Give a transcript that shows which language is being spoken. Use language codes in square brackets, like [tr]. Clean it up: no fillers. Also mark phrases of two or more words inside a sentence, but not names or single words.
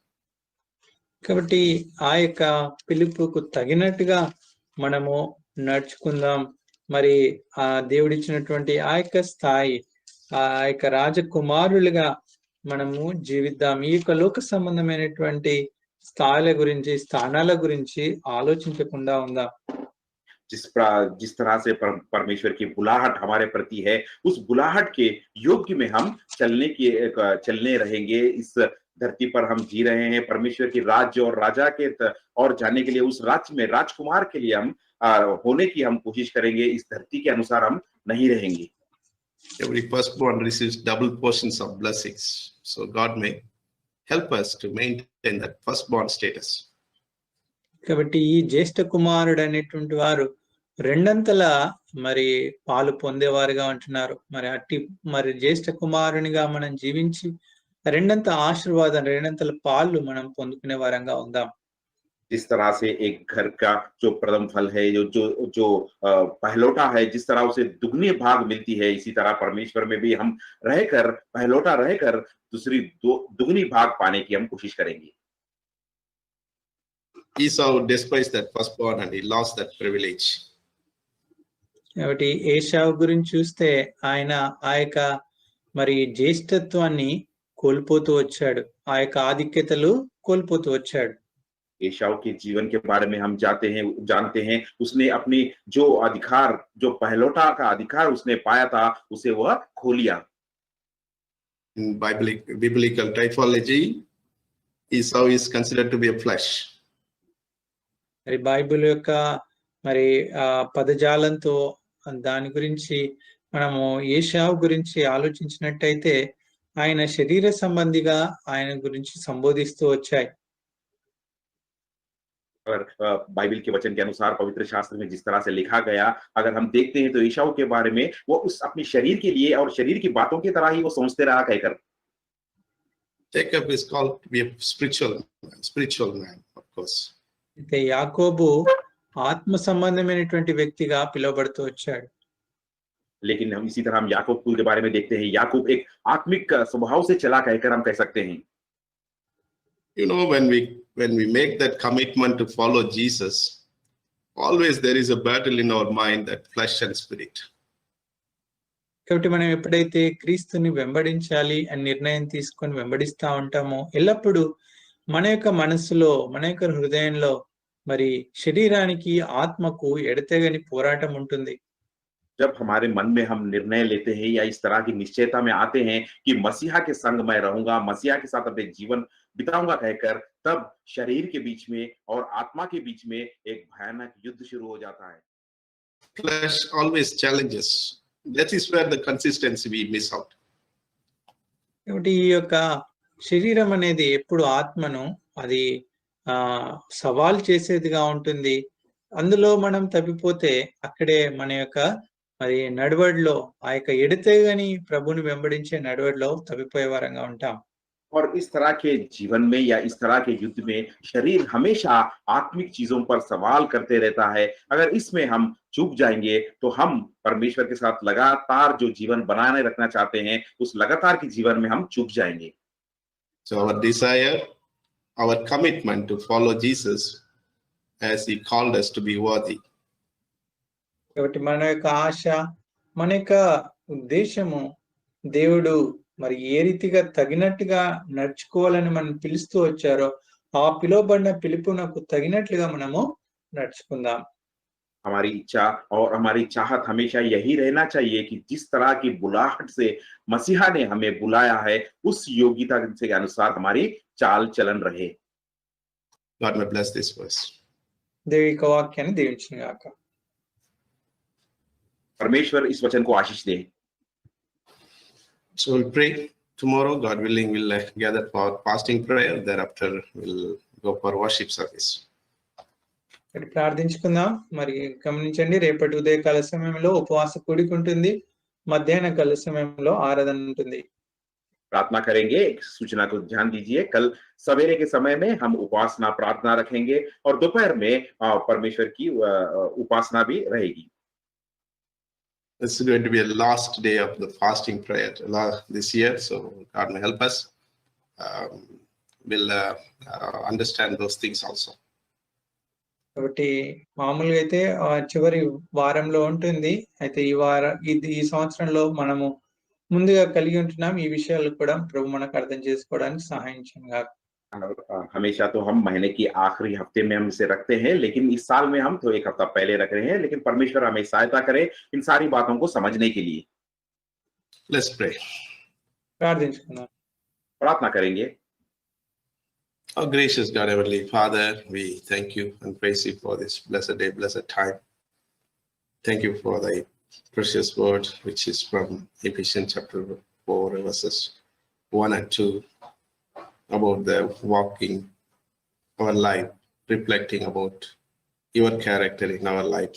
[te] కాబట్టి ఆ యొక్క పిలుపుకు తగినట్టుగా మనము నడుచుకుందాం. మరి ఆ దేవుడిచ్చినటువంటి ఆ యొక్క స్థాయి, ఆ యొక్క రాజకుమారులుగా మనము జీవిద్దాం. ఈ యొక్క లోక సంబంధమైనటువంటి స్థాయిల గురించి, స్థానాల గురించి ఆలోచించకుండా ఉందాం. [hi] जिस तरह से परमेश्वर की बुलाहट हमारे प्रति है, उस बुलाहट के योग्य में हम चलने रहेंगे. इस धरती पर हम जी रहे हैं परमेश्वर की राज्य और राजा के और जाने के लिए, उस राज्य में राजकुमार के लिए हम होने की हम कोशिश करेंगे. इस धरती के अनुसार हम नहीं रहेंगे. [en] Every firstborn receives double portions of blessings. So God may help us to maintain that firstborn status. [te] కాబట్టి ఈ జ్యేష్ఠ కుమారుడు అనేటువంటి వారు రెండంతల మరి పాలు పొందేవారుగా ఉంటున్నారు. మరి జ్యేష్ఠ కుమారునిగా మనం జీవించి రెండంత ఆశీర్వాదం, రెండంతల పాలు మనం పొందుకునే వారంగా ఉందాం. [hi] जिस तरह से एक घर का जो प्रथम फल है, जो पहलौटा है, जिस तरह उसे दुगनी भाग मिलती है, इसी तरह परमेश्वर में भी हम पहलौटा रहकर दूसरी दुगनी भाग पाने की हम कोशिश करेंगे. [en] Esau despised that firstborn and he lost that privilege. [te] కాబట్టి ఏశావు గురించి చూస్తే ఆయన ఆ యొక్క మరి జ్యేష్ఠత్వాన్ని కోల్పోతూ వచ్చాడు, ఆ యొక్క ఆధిక్యతలు కోల్పోతూ వచ్చాడు. [hi] एशाव के जीवन के बारे में हम जानते हैं उसने अपनी जो अधिकार, जो पहलौठा का अधिकार उसने पाया था, उसे वह खो लिया। [en] In biblical typology, Esau is considered to be a flesh. [te] మరి బైబిల్ యొక్క మరి పదజాలంతో దాని గురించి మనము ఏశావు గురించి ఆలోచించినట్టయితే ఆయన శరీర సంబంధిగా ఆయన గురించి సంబోధిస్తూ వచ్చాయి. [hi] अगर बाइबल के वचन के अनुसार पवित्र शास्त्र में जिस तरह से लिखा गया, अगर हम देखते हैं तो ईशाऊ के बारे में वो उस अपनी शरीर के लिए और शरीर की बातों की तरह ही वो सोचते रहा कहकर। [en] Jacob is called to be a spiritual man, of course. [te] అయితే యాకోబు ఆత్మ సంబంధమైనటువంటి వ్యక్తిగా పిలువబడుతూ వచ్చాడు. [hi] लेकिन हम इसी तरह हम याकूब के बारे में देखते हैं, याकूब एक आत्मिक स्वभाव से चला कहकर हम कह सकते हैं। [en] You know, when we make that commitment to follow Jesus, always there is a battle in our mind, that flesh and spirit. [te] కాబట్టి మనం ఎప్పుడైతే క్రీస్తుని వెంబడించాలి అని నిర్ణయం తీసుకొని వెంబడిస్తా ఉంటామో, ఎల్లప్పుడూ మన యొక్క మనసులో, మన యొక్క హృదయంలో మరి శరీరానికి ఆత్మకు ఎడతెగని పోరాటం ఉంటుంది. [hi] जब हमारे मन में हम निर्णय लेते हैं या इस तरह की निश्चयता में आते हैं कि मसीहा के संग मैं रहूंगा, मसीहा के साथ अपने जीवन बिताऊंगा कहकर, तब शरीर के बीच में और आत्मा के बीच में एक भयानक युद्ध शुरू हो जाता है। [en] Flesh always challenges. That is where the consistency we miss out. [te] కాబట్టి ఈ యొక్క శరీరం అనేది ఎప్పుడు ఆత్మను అది సవాల్ చేసేదిగా ఉంటుంది. అందులో మనం తప్పిపోతే అక్కడే మన యొక్క మరి నడవడిలో ఆ యొక్క ఎడతెగని ప్రభుని వెంబడించే నడవడిలో తప్పిపోయే వారంగా ఉంటాం. [hi] और इस तरह के जीवन में या इस तरह के युद्ध में शरीर हमेशा आत्मिक चीजों पर सवाल करते रहता है। अगर इसमें हम चूक जाएंगे तो हम परमेश्वर के साथ लगातार जो जीवन बनाए रखना चाहते हैं, उस लगातार के जीवन में हम चूक जाएंगे। [en] So our desire, our commitment to follow Jesus as he called us to be worthy. [te] కాబట్టి మన యొక్క ఆశ, మన యొక్క ఉద్దేశము దేవుడు మరి ఏ రీతిగా తగినట్టుగా నడుచుకోవాలని మనం పిలుస్తూ వచ్చారో ఆ పిలువబడిన పిలుపునకు తగినట్లుగా మనము నడుచుకుందాం. [hi] हमारी इच्छा और हमारी चाहत हमेशा यही रहना चाहिए कि जिस तरह की बुलाहट से मसीहा ने हमें बुलाया है, उस योग्यता के अनुसार हमारी चाल चलन रहे। [en] God may bless this verse. [te] దేవుని యొక్క వాక్యాన్ని దీవించును గాక. [hi] परमेश्वर इस वचन को आशीष दे। [en] So we'll pray. Tomorrow, God willing, we'll gather for fasting prayer. Thereafter, we'll go for worship service. [te] ప్రార్థించుకుందాం. మరి గమనించండి, రేపటి ఉదయకాల సమయంలో ఉపవాస కూడిక ఉంటుంది, మధ్యాహ్న కాల సమయంలో ఆరాధన ఉంటుంది. [hi] प्रार्थना करेंगे, सूचना को ध्यान दीजिए। कल सवेरे के समय में हम उपासना प्रार्थना रखेंगे और दोपहर में परमेश्वर की उपासना भी रहेगी। [en] This is going to be a last day of the fasting prayer this year, so God may help us. We'll understand those things also. [te] కాబట్టి మామూలుగా అయితే చివరి వారంలో ఉంటుంది. అయితే ఈ సంవత్సరంలో మనము ముందుగా కలిగి ఉంటున్నాం. ఈ విషయాలు కూడా ప్రభు మనకు అర్థం చేసుకోవడానికి సహాయం చేయగా. [hi] हमेशा तो हम महीने की आखिरी हफ्ते में हम इसे रखते हैं, लेकिन इस साल में हम तो एक हफ्ता पहले रख रहे हैं। लेकिन परमेश्वर हमें सहायता करे इन सारी बातों को समझने के लिए। [en] Let's pray. [te] ప్రార్థించుకుందాం. [hi] प्रार्थना करेंगे। [en] Our gracious God, Heavenly Father, we thank you and praise you for this blessed day, blessed time. Thank you for thy precious word, which is from Ephesians chapter 4, verses 1 and 2, about the walking our life, reflecting about your character in our life.